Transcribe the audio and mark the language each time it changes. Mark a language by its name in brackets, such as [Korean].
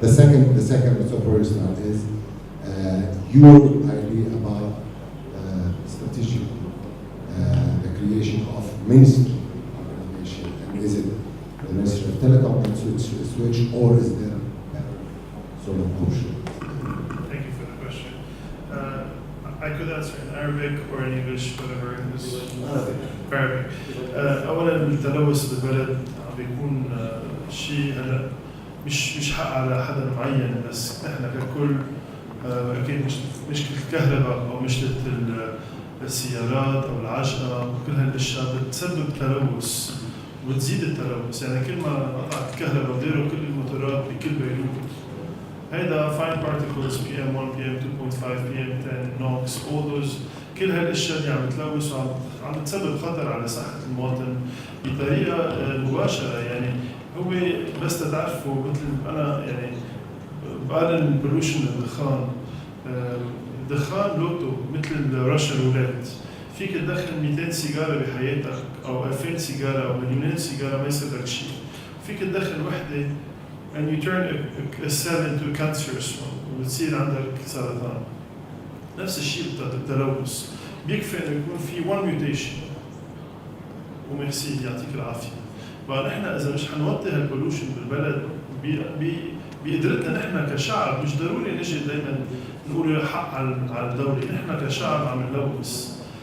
[English] The second solution is your idea about strategic, the creation of ministry organization, and is it the Ministry of Telecom and switch, or is there a better sort of option? Thank you for the question. I could answer in Arabic or in English, whatever. Arabic. [Arabic] أولا التلوث بالبلد عم بيكون شيء هلا مش حق على حدا معين، بس نحن ككل أكيد مشكلة الكهرباء أو مشكلة السيارات أو العجقة وكل هالأشياء بتسبب تلوث وتزيد التلوث. يعني كل ما قطعت الكهرباء وديروا كل الموتورات بكل بيروت، هيدا [English] fine particles PM1 PM2.5 PM10 NOx all those [Arabic] كل هالاشياء اللي عم تلوث وعم تسبب خطر على صحة المواطن بطريقة مباشرة. يعني هو بس تتعرفوا مثل أنا يعني بقارن البولوشن الدخان، الدخان لوتو مثل الرشا رولات، فيك تدخن 200 سيجارة بحياتك أو 2000 سيجارة أو مليونين سيجارة ما يصير لك شيء. فيك تدخن وحدة [English] and you turn a cell into a cancerous one [Arabic] وبتصير عندك سرطان. نفس الشيء بالتلوث، بيكفي انه يكون في [English] one mutation [Arabic] وميرسي يعطيك العافيه. فنحن اذا مش حنوطي هالبولوشن بالبلد بقدرتنا نحن كشعب، مش ضروري نجي دائما نقول الحق على الدوله، نحن كشعب عم نلوث.